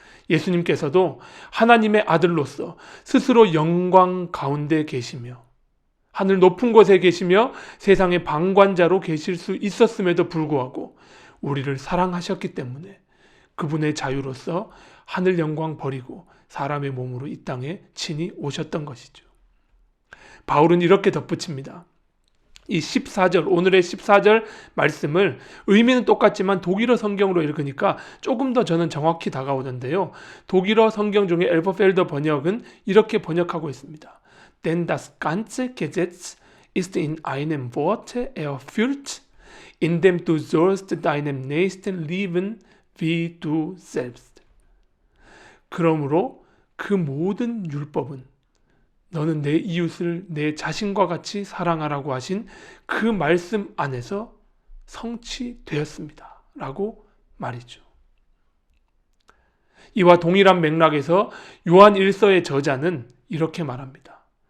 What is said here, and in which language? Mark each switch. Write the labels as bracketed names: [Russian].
[Korean] 예수님께서도 하나님의 아들로서 스스로 영광 가운데 계시며 하늘 높은 곳에 계시며 세상의 방관자로 계실 수 있었음에도 불구하고 우리를 사랑하셨기 때문에 그분의 자유로서 하늘 영광 버리고 사람의 몸으로 이 땅에 친히 오셨던 것이죠. 바울은 이렇게 덧붙입니다. 이 14절, 오늘의 14절 말씀을 의미는 똑같지만 독일어 성경으로 읽으니까 조금 더 저는 정확히 다가오던데요. 독일어 성경 중에 엘버펠더 번역은 이렇게 번역하고 있습니다. [German] Denn das ganze Gesetz ist in einem Worte erfüllt, in dem du sollst deinem Nächsten lieben wie du selbst. [Korean] 그러므로 그 모든 율법은 너는 내 이웃을 내 자신과 같이 사랑하라고 하신 그 말씀 안에서 성취되었습니다. 라고 말이죠. 이와 동일한 맥락에서 요한 1서의 저자는 이렇게 말합니다.